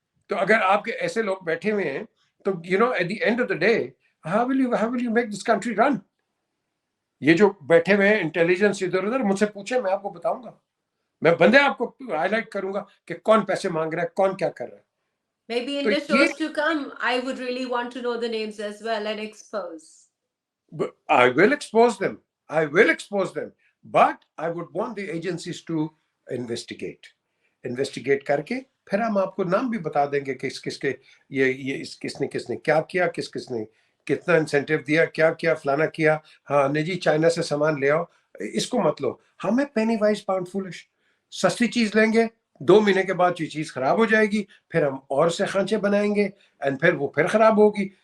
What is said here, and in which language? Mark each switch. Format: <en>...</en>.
<ur>تو اگر آپ کے ایسے لوگ بیٹھے ہوئے ہیں تو</ur> <en>At the end of the day how will you make this country run?</en> <ur>یہ جو بیٹھے ہوئے ہیں انٹیلیجنس ادھر ادھر, مجھ سے پوچھیں, میں آپ کو بتاؤں گا, میں بندے آپ کو ہائی لائٹ کروں گا کہ کون پیسے مانگ رہا ہے, کون کیا کر رہا ہے.</ur> <en>Maybe in</en> <ur>تو</ur> <en>the</en> <ur>یہ</ur> <en>shows to come, I would really want to know the names as well and expose. I will expose them. I will expose them. But I would want the agencies to investigate.</en> <ur>Investigate کر کے پھر ہم آپ کو نام بھی بتا دیں گے کہ کس کے یہ کس نے کیا کیا, کس نے کتنا انسینٹیو دیا, کیا کیا, فلانا کیا. ہاں نہیں جی چائنا سے سامان لے آؤ, اس کو مت لو. ہمیں</ur> <en>penny wise pound foolish,</en> <ur>سستی چیز لیں گے, 2 مہینے کے بعد یہ چیز خراب ہو جائے گی, پھر ہم اور سے خانچے بنائیں گے, اینڈ پھر وہ پھر خراب ہوگی.</ur>